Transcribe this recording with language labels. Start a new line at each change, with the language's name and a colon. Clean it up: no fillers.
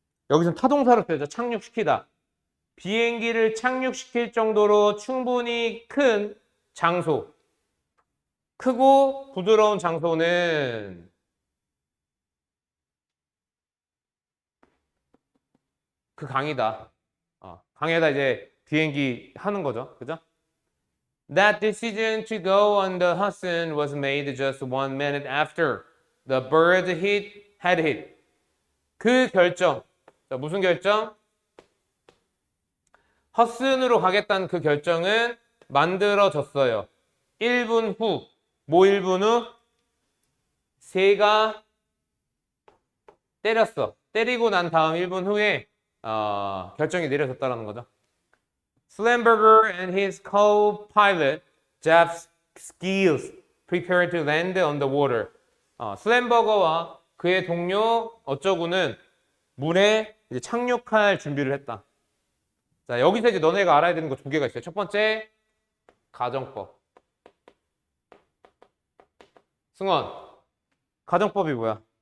Korean: 여기서 타동사로 쓰여져. 착륙시키다. 비행기를 착륙시킬 정도로 충분히 큰 장소. 크고 부드러운 장소는 그 강이다. 강에다 이제 비행기 하는 거죠. 그죠?
English: That decision to go on the Hudson was made just 1 minute after the bird had hit.
Korean: 그 결정. 자, 무슨 결정? 허슨으로 가겠다는 그 결정은 만들어졌어요. 1분 후. 뭐 1분 후? 새가 때렸어. 때리고 난 다음 1분 후에 결정이 내려졌다는 거죠.
English: Slamberger and his co-pilot Jeff Skills prepared to land on the water.
Korean: 슬램버거와 그의 동료 어쩌구는 물에 이제 착륙할 준비를 했다. 자, 여기서 이제 너네가 알아야 되는 거 두 개가 있어요. 첫 번째, 가정법. 승원, 가정법이 뭐야?